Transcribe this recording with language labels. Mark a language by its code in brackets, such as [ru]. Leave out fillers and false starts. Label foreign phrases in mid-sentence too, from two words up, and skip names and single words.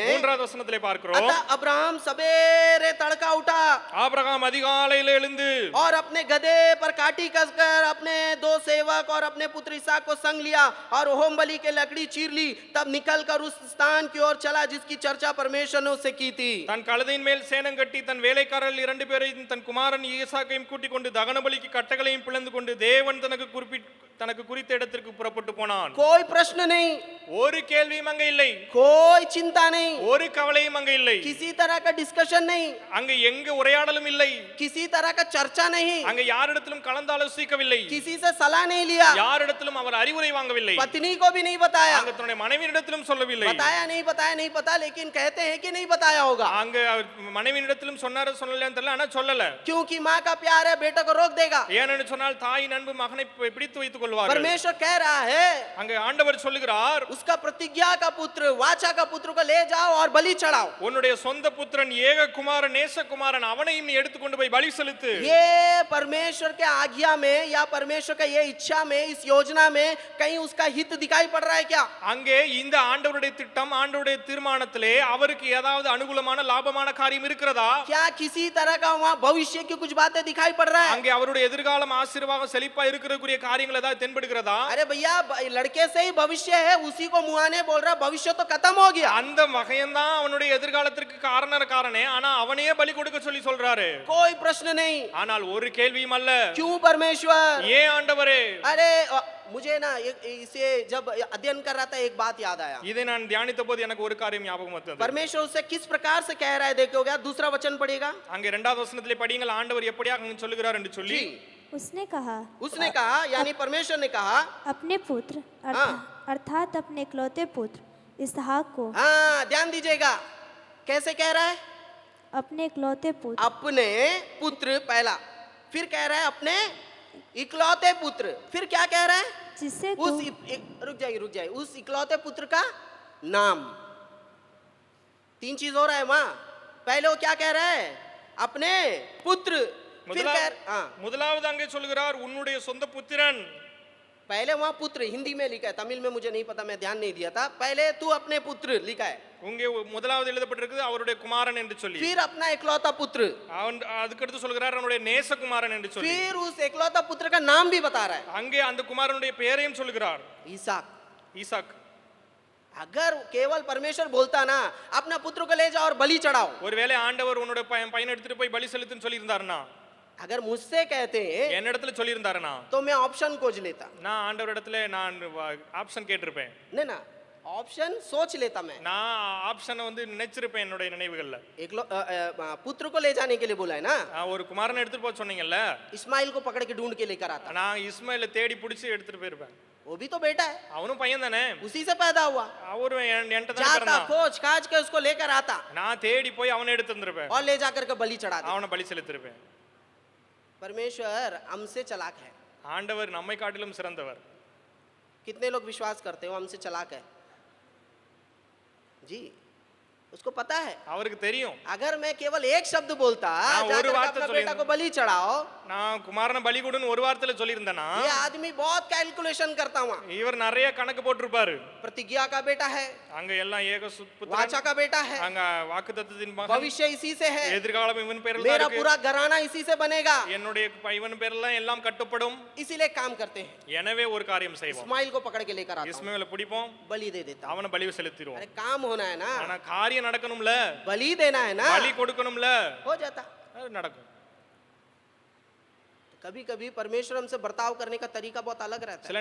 [ta] 3வது வசனத்திலே பார்க்கிறோம், [hi] अतः अब्राहम सवेरे तड़का उठा [ta] ஆபிரகாம் அதிகாலையில எழுந்து [hi] और अपने गधे पर काठी कसकर अपने 2 सेवक और अपने पुत्र इसहाक को संग लिया और होम बलि के लकड़ी चीर ली. तब निकलकर उस स्थान की ओर चला जिसकी चर्चा परमेश्वर ने उससे की थी. [ta] தன் கழுதையின் மேல் சேணம் கட்டி தன் வேலைக்காரர்கள் 2 பேரையும் தன் குமாரன் ஈசாக்கையும் கூட்டிக் கொண்டு தகன பலிக்கு கட்டளையும் பிளந்து கொண்டு தேவன் தனக்கு குறித்த இடத்திற்கு புறப்பட்டு போனான். [hi] कोई प्रश्न नहीं, [ta] ஒரு கேள்வியும் அங்க இல்லை, [hi] कोई चिंता नहीं, [ta] ஒரு கவலையும் அங்க இல்லை, [hi] किसी तरह का डिस्कशन नहीं, [ta] அங்க எங்க உரையாடலும் இல்லை, [hi] किसी तरह का चर्चा नहीं, [ta] அங்க யாரிடத்திலும் கலந்தாலோசிக்கவில்லை, [hi] किसी से सलाह नहीं लिया, [ta] யாரிடத்திலும் அவர் அறிவுரை வாங்கவில்லை, [hi] पत्नी को भी नहीं बताया, [ta] அங்க தன்னுடைய மனைவியிடத்திலும் சொல்லவில்லை. [hi] बताया नहीं पता, लेकिन कहते हैं कि नहीं बताया होगा. [ta] அங்க மனைவியிடத்திலும் சொன்னாரு சொல்லலையான்னு தெரியல, ஆனா சொல்லல. [hi] क्योंकि माँ का प्यार है, बेटा को रोक देगा. [ta] ஏனென்று சொன்னால் தாயின் அன்பு மகனை பிடித்து வைத்துக் கொள்வார்கள். [hi] परमेश्वर कह रहा है, [ta] அங்க ஆண்டவர் சொல்லுகிறார், [hi] उसका प्रतिज्ञा का पुत्र, वाचा का पुत्र को ले जाओ और बलि चढ़ाओ। [ta] உன்னுடைய சொந்த புத்திரன் ஏக குமாரன் நேசகுமாரன் அவனையும் நீ எடுத்துக்கொண்டு போய் பலி செலுத்து. [hi] ये परमेश्वर के आज्ञा में या परमेश्वर का ये इच्छा में, इस योजना में कहीं उसका हित दिखाई पड़ रहा है क्या? [ta] அங்கே இந்த ஆண்டவருடைய திட்டம் ஆண்டவருடைய தீர்மானத்திலே அவருக்கு ஏதாவது அனுகூலமான லாபமான காரியம் இருக்கிறதா? [hi] क्या किसी तरह का वहाँ भविष्य की कुछ बातें दिखाई पड़ रहा है? [ta] அங்கே அவருடைய எதிர்காலம் ஆசீர்வாதம் செழிப்பா இருக்கிறக்கூடிய காரியங்கள் ஏதாவது தென்படுகிறதா? [hi] अरे भैया, लड़के से ही भविष्य है, उसी को मुआने बोल रहा, भविष्य तो खत्म हो गया। [ta] அந்த மகன்தான் அவனுடைய எதிர்காலத்திற்கு காரணே, ஆனா அவனையே பலி கொடுக்க சொல்லி சொல்றாரு. [hi] कोई प्रश्न नहीं। [ta] ஆனால் ஒரு கேள்வியும் அல்ல. [hi] क्यों परमेश्वर? [ta] ஏன் ஆண்டவரே? [hi] अरे मुझे ना इसे जब अध्ययन कर रहा था एक बात याद आया। [ta] இதை நான் தியானித்த போது எனக்கு ஒரு காரியம் ஞாபகம் வந்தது. [hi] परमेश्वर उससे किस प्रकार से कह रहा है देखोगे, दूसरा वचन पढ़ेगा। [ta] அங்கே இரண்டாவது வசனத்திலே படியுங்கள் ஆண்டவர் எப்படியாக சொல்லுகிறார் என்று சொல்லி. [hi] उसने कहा यानी परमेश्वर ने कहा अपने पुत्र हाँ। अर्थात अपने इकलौते पुत्र इसहाक को, हाँ ध्यान दीजिएगा, कैसे कह रहा है? अपने इकलौते पुत्र, अपने पुत्र पहला, फिर कह रहा है अपने इकलौते पुत्र, फिर क्या कह रहा है? जिससे उस तू रुक जाइए, उस इकलौते पुत्र का नाम। तीन चीज हो रहा है वहां। पहले वो क्या कह रहा है? अपने पुत्र, फिर हाँ, [ta] முதலாவது அங்கே சொல்கிறார் உன்னுடைய சொந்த புத்திரன். [hi] पहले वहां पुत्र हिंदी में लिखा है, तमिल में मुझे नहीं पता, मैं ध्यान नहीं दिया था। पहले तू अपने पुत्र लिखा है, [ta] உங்கே முதலாவது எழுதப்பட்டிருக்குது அவருடைய குமாரன் என்று சொல்லி. [hi] फिर अपना इकलौता पुत्र, [ta] அவன் அதுக்கடுத்து சொல்கிறார் அவனுடைய நேசகுமாரன் என்று சொல்லி. [hi] फिर उस इकलौता पुत्र का नाम भी बता रहा है, [ta] அங்கே அந்த குமாரனுடைய பெயரையும் சொல்கிறார், [hi] ईसाक। [ta] ஈசாக். [hi] अगर केवल परमेश्वर बोलता ना अपना पुत्र को ले जाओ और बलि चढ़ाओ, [ta] ஒருவேளை ஆண்டவர் உன்னுடைய பையனை எடுத்துட்டு போய் பலி செலுத்துன்னு சொல்லி இருந்தாருன்னா, [hi] अगर मुझसे कहते [ta] என்னிடத்துல சொல்லி இருந்தாருன்னா, [hi] तो मैं ऑप्शन खोज लेता। [ta] நான் ஆண்டவர் இடத்துல நான் ஆப்ஷன் கேட்டிருப்பேன். [hi] नहीं ना, ऑप्शन सोच लेता मैं। [ta] நான் ஆப்ஷனை வந்து நினைச்சிருப்பேன் என்னுடைய நினைவுகள்ல. [hi] पुत्र को ले जाने के लिए बोला है ना, [ta] ஒரு குமாரனை எடுத்துட்டு போக சொன்னீங்கல்ல, [hi] इस्माइल को पकड़ के ढूंढ के लेकर आता, [ta] நான் இஸ்மாயில தேடி பிடிச்சி எடுத்துட்டு போயிருப்பேன். [hi] वो भी तो बेटा है, [ta] அவனும் பையன் தானே, [hi] उसी से पैदा हुआ। [ta] அவரும் என்கிட்ட தான் [hi] जाता [ta] பிறந்தான். [hi] खोज काज के उसको लेकर आता [ta] நான் தேடி போய் அவனை எடுத்து வந்திருப்பேன், [hi] और ले जाकर के बलि चढ़ा दे। [ta] அவனை பலி செலுத்திருப்பேன். [hi] परमेश्वर हमसे चालाक है। [ta] ஆண்டவர் நம்மை காட்டிலும் சிறந்தவர். [hi] कितने लोग विश्वास करते हो हमसे चालाक है? जी, उसको पता है। [ta] அவருக்கு தெரியும். [hi] अगर मैं केवल एक शब्द बोलता, हाँ, जाकर और बात अपना तो बेटा को बलि चढ़ाओ, [ta] நான் குமாரனை பலி கொடுன்னு ஒரு வார்த்தையில சொல்லியிருந்தேனா, [hi] ये आदमी बहुत कैलकुलेशन करता हुआ। [ta] இவர் நிறைய கணக்கு போட்டிருப்பாரு. [hi] प्रतिज्ञा का बेटा है, [ta] அங்க எல்லாம் ஏக புத்திரன், [hi] वाचा का बेटा है, [ta] அங்க வாக்குத்தத்தத்தின் மகன், [hi] भविष्य इसी से है, [ta] எதிர்காலம் இவன் பேர்ல தான் [hi] मेरा [ta] இருக்கு, [hi] पूरा घराना इसी से बनेगा, [ta] என்னுடைய இவன் பேர்ல எல்லாம் கட்டுப்படும். [hi] इसीलिए काम करते हैं। [ta] எனவே ஒரு காரியம் செய்வோம், [hi] इस्माइल को पकड़ के लेकर आता हूं, [ta] இஸ்மாயிலை பிடிப்போம், [hi] बलि दे देता हूं। [ta] அவனை பலி செலுத்திடுவோம். [hi] अरे काम होना है ना, [ta] ஆனா காரியம் நடக்கணும்ல, [hi] बलि देना है ना, [ta] பலி கொடுக்கணும்ல, [hi] हो जाता। [ta] அது நடக்கும். [hi] कभी कभी परमेश्वर हमसे बर्ताव करने का तरीका बहुत अलग रहता है।